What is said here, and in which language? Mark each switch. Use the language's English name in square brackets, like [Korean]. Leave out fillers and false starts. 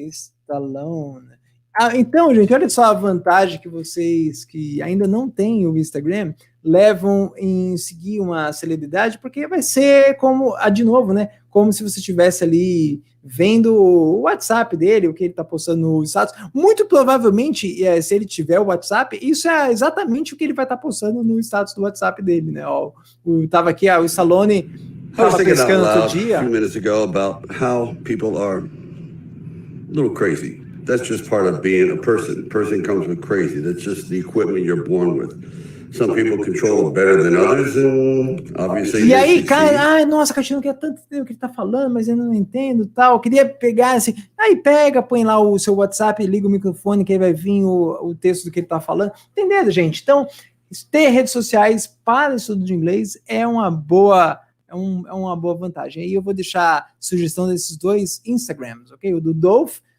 [Portuguese] Stallone. Então, gente, olha só a vantagem que vocês que ainda não têm o Instagram levam em seguir uma celebridade, porque vai ser como, de novo, né? Como se você estivesse ali vendo o WhatsApp dele, o que ele tá postando no status. Muito provavelmente, se ele tiver o WhatsApp, isso é exatamente o que ele vai estar postando no status do WhatsApp dele, né? Tava aqui, o Stallone tava pescando outro dia. [English] A few minutes ago about how people are a little crazy. That's just part of being a person. Person comes with crazy. That's just the equipment you're born with. Some people control it better than others, and obviously. [Portuguese] E aí, cara, nossa, Caixinha, não quer tanto entender o que ele tá falando, mas eu não entendo, tal. Eu queria pegar assim, aí pega, põe lá o seu WhatsApp, liga o microfone, que aí vai vir o texto do que ele tá falando. Entendeu, gente? Então, ter redes sociais para estudo de inglês é uma boa vantagem. Aí eu vou deixar sugestão desses 2 Instagrams, ok? O do Dolph